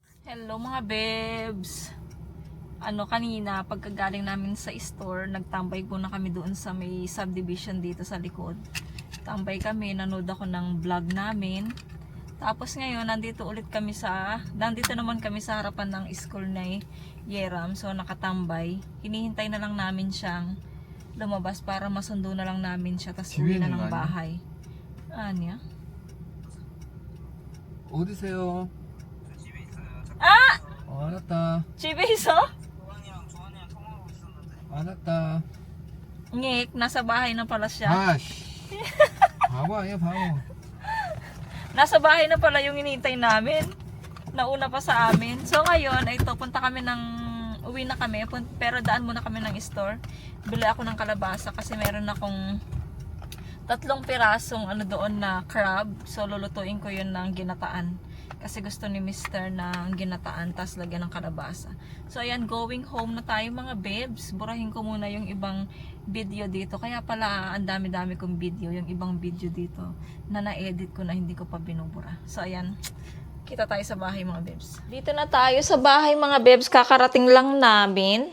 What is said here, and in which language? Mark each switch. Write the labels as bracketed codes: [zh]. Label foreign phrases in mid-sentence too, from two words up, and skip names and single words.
[tl] Hello mga bebs! Kanina, pagkagaling namin sa store, nagtambay muna kami doon sa may subdivision dito sa likod. Tambay kami, nanood ako ng vlog namin. Tapos ngayon, nandito naman kami sa harapan ng school na Yeram. So, nakatambay. Hinihintay na lang namin siyang lumabas para masundo na lang namin siya. Tapos uwi na ng bahay. Anya? [ko] 어디세요? Ah! 알았다. 집에 있어? 알았다. [tl] Ngek, nasa bahay na pala siya. [ko] 아씨. 바보 아니야 바보. [tl] Nasa bahay na pala yung hinihintay namin. Nauna pa sa amin. So ngayon, ito, uwi na kami. Pero daan muna kami ng store. Bili ako ng kalabasa kasi meron akong 3 pirasong doon na crab. So lulutuin ko yun ng ginataan. Kasi gusto ni Mr. ng ginataan, tas lagyan ng kalabasa. So ayan, [en] going home [tl] na tayo mga bebs. Burahin ko muna yung ibang video dito. Kaya pala, ang dami-dami kong video. Yung ibang video dito na na-edit ko na hindi ko pa binubura. So ayan, kita tayo sa bahay mga bebs. Dito na tayo sa bahay mga bebs. Kakarating lang namin.